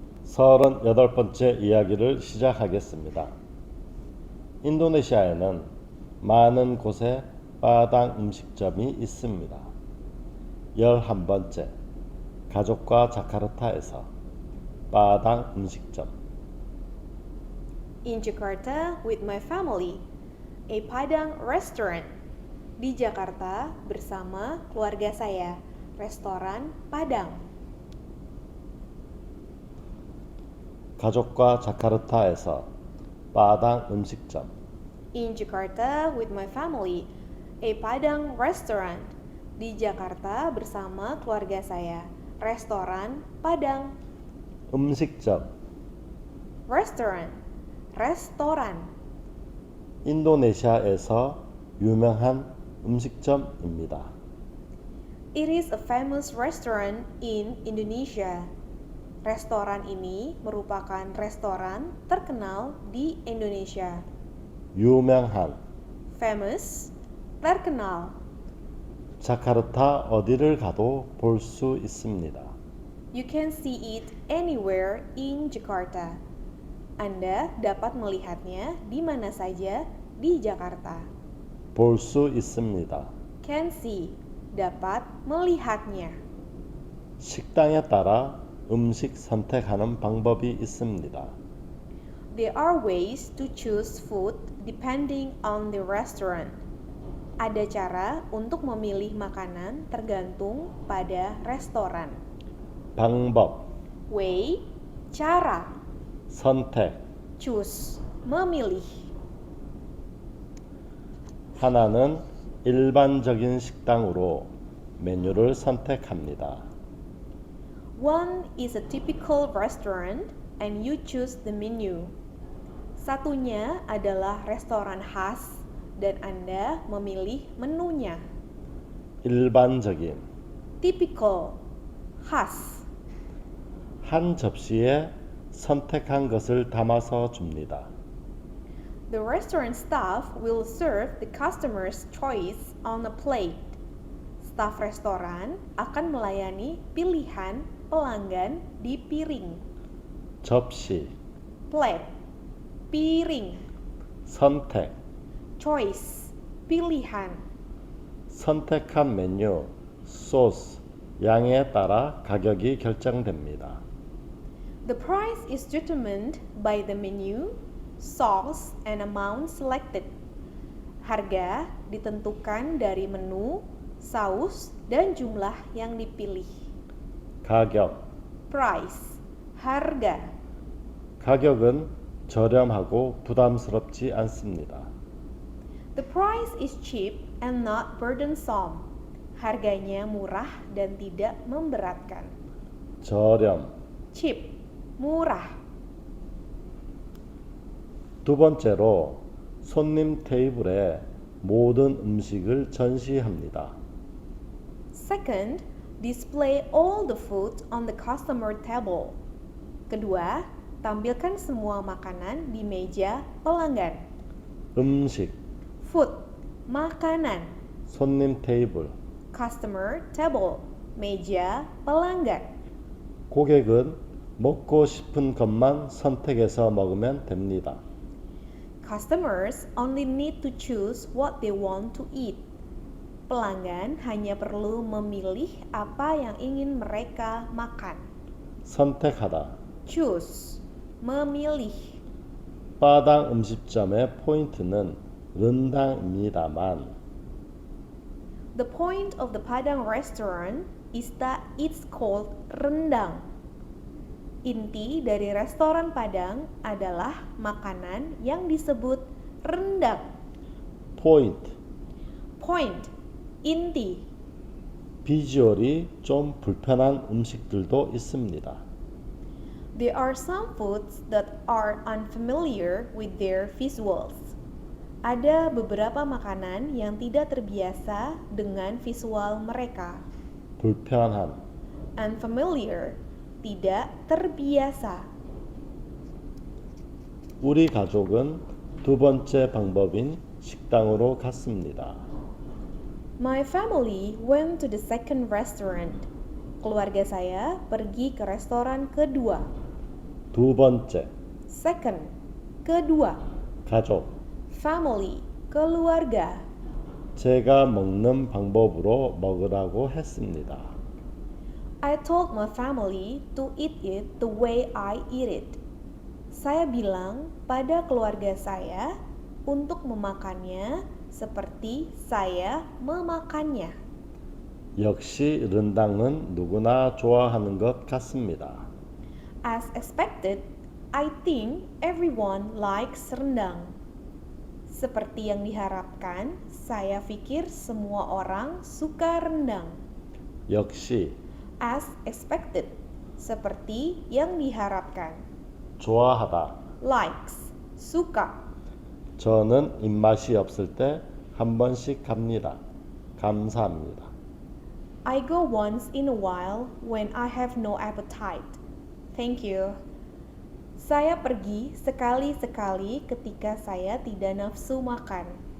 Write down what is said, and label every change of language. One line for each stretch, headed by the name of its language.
Korean: 38번째 이야기를 시작하겠습니다. 인도네시아에는 많은 곳에 빠당 음식점이 있습니다. 11번째 가족과 자카르타에서 빠당 음식점.
English: In Jakarta with my family, a Padang restaurant.
Indonesian: Di Jakarta bersama keluarga saya, restoran Padang.
Korean: 가족과 자카르타에서 빠당 음식점.
English: In Jakarta with my family, a Padang restaurant.
Indonesian: Di Jakarta bersama keluarga saya, restoran Padang.
Korean: 음식점.
English: Restaurant, restoran.
Korean: 인도네시아에서 유명한 음식점입니다.
English: It is a famous restaurant in Indonesia.
Indonesian: Restoran ini merupakan restoran terkenal di Indonesia.
Korean: 유명한.
English: Famous, terkenal.
Korean: 자카르타 어디를 가도 볼 수 있습니다.
English: You can see it anywhere in Jakarta.
Indonesian: Anda dapat melihatnya di mana saja di Jakarta.
Korean: 볼 수 있습니다.
English: Can see,
Indonesian: dapat melihatnya.
Korean: 식당에 따라 음식 선택하는 방법이 있습니다.
English: There are ways to choose food depending on the restaurant.
Indonesian: Ada cara untuk memilih makanan tergantung pada restoran.
Korean: 방법,
English: Way, cara.
Korean: 선택.
English: Choose, memilih.
Korean: 하나는 일반적인 식당으로 메뉴를 선택합니다.
English: One is a typical restaurant and you choose the menu.
Indonesian: Satunya adalah restoran khas dan Anda memilih menunya.
Korean: 일반적인.
English: Typical, khas.
Korean: 한 접시에 선택한 것을 담아서 줍니다.
English: The restaurant staff will serve the customer's choice on a plate.
Indonesian: Staf restoran akan melayani pilihan pelanggan di piring.
Korean: 접시,
English: Plate, piring.
Korean: 선택.
English: Choice, pilihan.
Korean: 선택한 메뉴, 소스, 양에 따라 가격이 결정됩니다.
English: The price is determined by the menu, sauce, and amount selected.
Indonesian: Harga ditentukan dari menu, saus, dan jumlah yang dipilih.
Korean: 가격.
English: Price, harga.
Korean: 가격은 저렴하고 부담스럽지 않습니다.
English: The price is cheap and not burdensome.
Indonesian: Harganya murah dan tidak memberatkan.
Korean: 저렴.
English: Cheap, murah.
Korean: 두 번째로 손님 테이블에 모든 음식을 전시합니다.
English: Second, display all the food on the customer table.
Indonesian: Kedua, tampilkan semua makanan di meja pelanggan.
Korean: 음식,
English: Food, makanan.
Korean: 손님 테이블.
English: Customer table,
Indonesian: meja pelanggan.
Korean: 고객은 먹고 싶은 것만 선택해서 먹으면 됩니다.
English: Customers only need to choose what they want to eat.
Indonesian: Pelanggan hanya perlu memilih apa yang ingin mereka makan.
Korean: 선택하다.
English: Choose, memilih.
Korean: 빠당 음식점의 포인트는 른당입니다만
English: The point of the Padang restaurant is that it's called rendang.
Indonesian: Inti dari restoran Padang adalah makanan yang disebut rendang.
Korean: 포인트.
English: Point, inti.
Korean: 비주얼이 좀 불편한 음식들도 있습니다.
English: There are some foods that are unfamiliar with their visuals.
Indonesian: Ada beberapa makanan yang tidak terbiasa dengan visual mereka.
Korean: 불편한.
Indonesian: Unfamiliar, tidak terbiasa.
Korean: 우리 가족은 두 번째 방법인 식당으로 갔습니다.
English: My family went to the second restaurant.
Indonesian: Keluarga saya pergi ke restoran kedua.
Korean: 두 번째,
English: Second, kedua.
Korean: 가족.
English: Family, keluarga.
Korean: 제가 먹는 방법으로 먹으라고 했습니다.
English: I told my family to eat it the way I eat it.
Indonesian: Saya bilang pada keluarga saya untuk memakannya seperti saya memakannya.
Korean: 역시 른당은 누구나 좋아하는 것 같습니다.
English: As expected, I think everyone likes rendang.
Indonesian: Seperti yang diharapkan, saya pikir semua orang suka rendang.
Korean: 역시
English: As expected,
Indonesian: seperti yang diharapkan.
Korean: 좋아하다.
English: Likes, suka.
Korean: 저는 입맛이 없을 때 한 번씩 갑니다. 감사합니다.
English: I go once in a while when I have no appetite. Thank you.
Indonesian: Saya pergi sekali-sekali ketika saya tidak nafsu makan.